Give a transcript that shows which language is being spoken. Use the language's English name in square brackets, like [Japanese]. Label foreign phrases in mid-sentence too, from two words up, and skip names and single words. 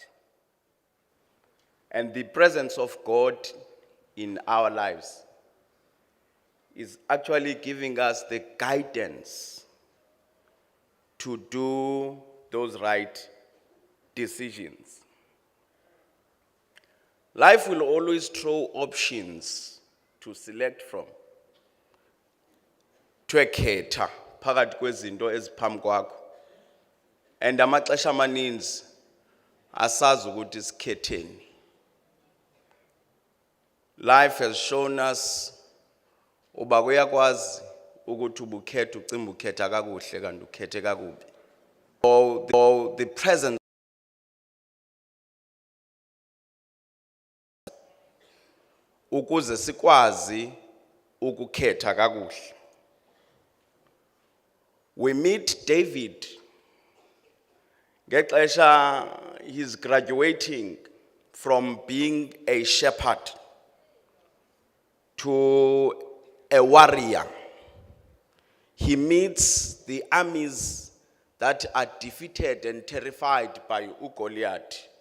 [English] And the presence of God in our lives is actually giving us the guidance to do those right decisions. Life will always throw options to select from. [Xhosa] Twekhetha phakathi kwezinto eziphambi kwakho. And amaxesha amaninzi asazi ukuthi sikhetheni. [English] Life has shown us [Xhosa] uba kuyakwazi ukuthi ubukhetha ucimba ukhetha kakuhle kanti ukhethe kakubi. [English] So the presence [Xhosa] ukuze sikwazi ukukhetha kakuhle. [English] We meet David ngexesha he's graduating from being a shepherd to a warrior. He meets the armies that are defeated and terrified by Goliath.